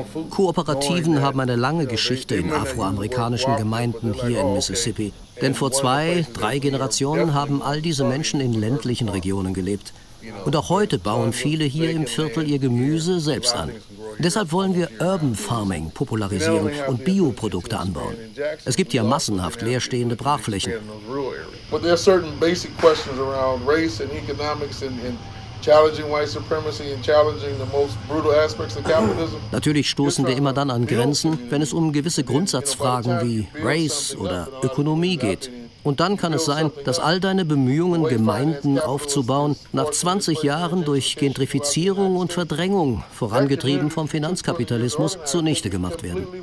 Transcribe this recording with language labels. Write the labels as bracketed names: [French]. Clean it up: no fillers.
[German] Kooperativen haben eine lange Geschichte in afroamerikanischen Gemeinden hier in Mississippi. Denn vor 2-3 Generationen haben all diese Menschen in ländlichen Regionen gelebt. Und auch heute bauen viele hier im Viertel ihr Gemüse selbst an. Deshalb wollen wir Urban Farming popularisieren und Bioprodukte anbauen. Es gibt ja massenhaft leerstehende Brachflächen. [English] But there are certain basic questions around race and economics and challenging white supremacy and challenging the most brutal aspects of capitalism. [German] Natürlich stoßen wir immer dann an Grenzen, wenn es um gewisse Grundsatzfragen wie Race oder Ökonomie geht. Und dann kann es sein, dass all deine Bemühungen, Gemeinden aufzubauen, nach 20 Jahren durch Gentrifizierung und Verdrängung, vorangetrieben vom Finanzkapitalismus, zunichte gemacht werden.